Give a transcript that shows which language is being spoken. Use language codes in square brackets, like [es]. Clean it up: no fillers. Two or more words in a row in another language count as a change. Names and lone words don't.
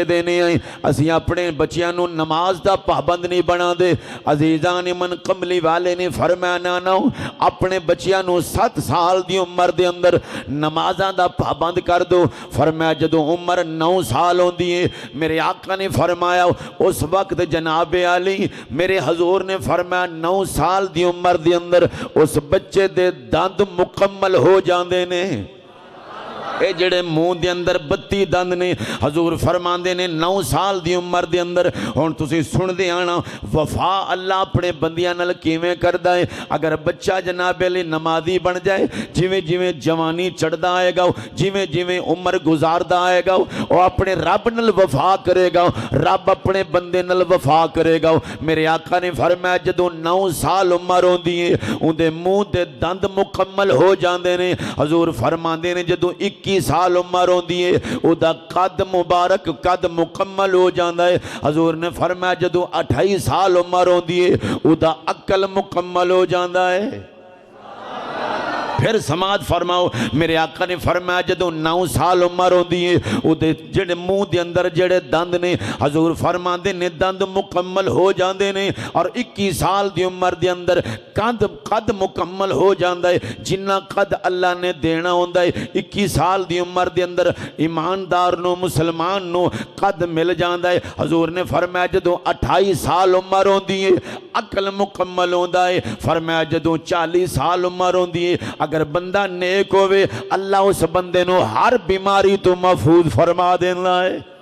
[pa] دینے آئیں اسی اپنے بچیاں نو نماز دا پابند نہیں بنا دے عزیزان من قملی والے نے فرمایا نانا اپنے بچیاں نو 7 سال دی عمر دے اندر نمازاں دا پابند کر دو فرمایا جدو عمر 9 سال ہوندی ہے میرے آقا نے فرمایا اس وقت جناب علی میرے حضور نے فرمایا 9 سال دی عمر دے اندر اس بچے دے دند مکمل ہو جاندے نے اے جڑے منہ دے اندر 32 دند نے حضور فرماندے نے 9 سال دی عمر دے اندر ہن تسی سن دے آنا وفا اللہ اپنے بندیاں نال کیویں کردا ہے اگر بچہ جناب علی نمازی بن جائے جویں جویں جوانی چڑھدا آئے گا جویں جویں عمر گزاردا آئے گا او اپنے رب نال وفا کرے گا رب اپنے بندے نال وفا کرے گا میرے آقا نے فرمایا جدوں 9 سال عمر ہوندی ہے اون دے منہ دے دند مکمل ہو جاندے نے حضور فرماندے نے جدوں 21 سال عمر ہوندی ہے او دا قد مبارک قد مکمل ہو جاندا ہے حضور نے فرمایا جدوں 28 سال عمر ہوندی ہے او دا عقل مکمل ہو جاندا ہے پھر سماعت فرماؤ میرے آقا نے فرمایا جدوں 9 سال عمر ہوندی ہے او دے جڑے منہ دے اندر جڑے دند نے حضور فرماندے نے دند مکمل ہو جاندے نے اور 21 سال دی عمر دے اندر قد مکمل ہو جاندا ہے جنہ قد اللہ نے دینا ہوندا ہے 21 سال دی عمر دے اندر ایماندار نو مسلمان نو قد مل جاندا ہے حضور نے فرمایا جدوں 28 سال عمر ہوندی ہے عقل مکمل ہوندا ہے فرمایا جدوں 40 سال عمر ہوندی ہے اگر بندہ نیک ہوئے اللہ اس بندے نو ہر بیماری تو محفوظ فرما دینا ہے